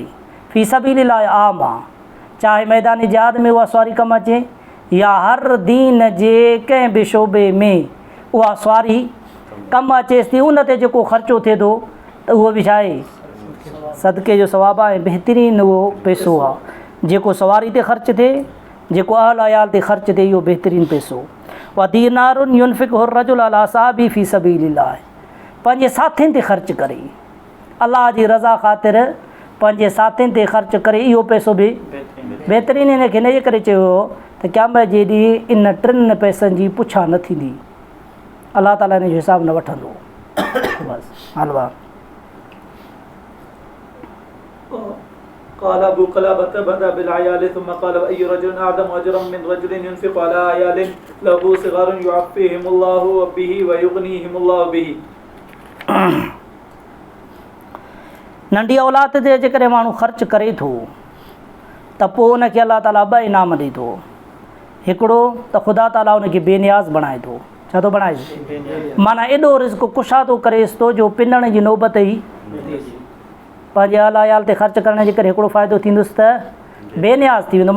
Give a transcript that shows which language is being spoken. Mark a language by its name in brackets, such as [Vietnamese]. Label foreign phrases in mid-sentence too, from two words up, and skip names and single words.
[Arabic] في سبيل الله [Sindhi] आम आहे, चाहे मैदान जिहाद में उहा सवारी कमु अचे या हर दीन जे कंहिं बि शोबे में उहा सवारी कमु अचेसि थी। उन ते जेको ख़र्चो थिए थो त उहो बि छा आहे सदके जो सवाबु आहे। बहितरीनु उहो पैसो आहे जेको सवारी ते ख़र्चु थिए, जेको अहल अयाल ते ख़र्चु थिए, इहो बहितरीनु पैसो। [Arabic] ودينار ينفقه رجل على صاحبه في سبيل الله, [Sindhi] पंहिंजे साथियुनि ते ख़र्चु करे, अलाह जी रज़ा ख़ातिर पंहिंजे साथियुनि ते ख़र्चु करे, इहो पैसो बि बहितरीनु। इन खे इनजे करे चयो त क़यामत जे ॾींहुं इन 3 पैसनि जी पुछा न थींदी, अलाह ताला इन जो हिसाबु न वठंदो। बसि हल भाउ। [Arabic] قال أبو قلابة بدأ بالعيال ثم قال وأي رجل أعظم أجرا من رجل ينفق على عيال له صغار يعفيهم الله به ويغنيهم الله به। [Sindhi] नंढी औलाद ते जेकॾहिं माण्हू ख़र्चु करे थो त पोइ उनखे अलाह ताला 2 इनाम ॾिए थो। हिकिड़ो त ख़ुदा ताला उनखे बेनियाज़ बणाए थो। छा थो बणाए? माना एॾो रिज़्क़ कुशादो करेसि थो जो पिनण जी नौबत ई पंहिंजे अहल अयाल ते ख़र्चु करण जे करे हिकिड़ो फ़ाइदो थींदुसि त बेनियाज़ थी वेंदो।